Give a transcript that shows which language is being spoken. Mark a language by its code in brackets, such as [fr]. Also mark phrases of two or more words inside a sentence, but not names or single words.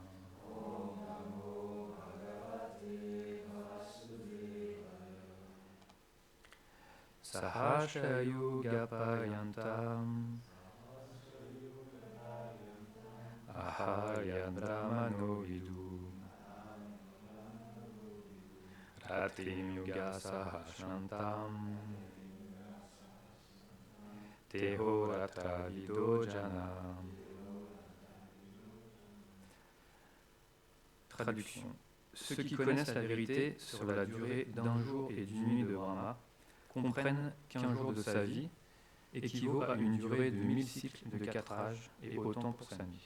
[sa] Sahasra Yuga Paryantam Aharyandramano Vidu Ratrim Yuga Sahasrantam Tehoratra Vido Janam. [fr] Traduction. Ceux qui connaissent la vérité sur la durée d'un jour et d'une nuit de Brahma comprennent qu'un jour de sa vie équivaut à une durée de 1000 cycles de 4 âges et autant pour sa nuit.